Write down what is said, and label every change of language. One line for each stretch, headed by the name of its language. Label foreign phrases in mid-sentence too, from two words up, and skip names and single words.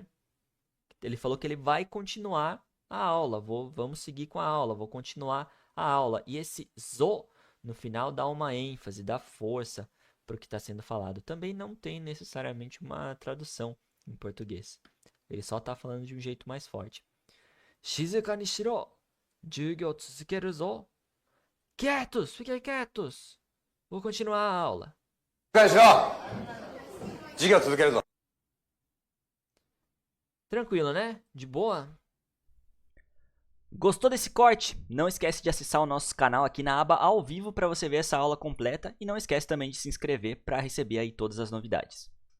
Portuguese: Ele falou que ele vai continuar a aula. Vamos seguir com a aula, vou continuar a aula. E esse zo no final dá uma ênfase, dá força para o que está sendo falado. Também não tem necessariamente uma tradução em português. Ele só está falando de um jeito mais forte.
Japanese: 静かにしろ. 授業続けるぞ. Quietos!
Portuguese: Fiquem quietos! Vou continuar a aula. Tranquilo, né? De boa? Gostou desse corte? Não esquece de acessar o nosso canal aqui na aba ao vivo para você ver essa aula completa e não esquece também de se inscrever para receber aí todas as novidades.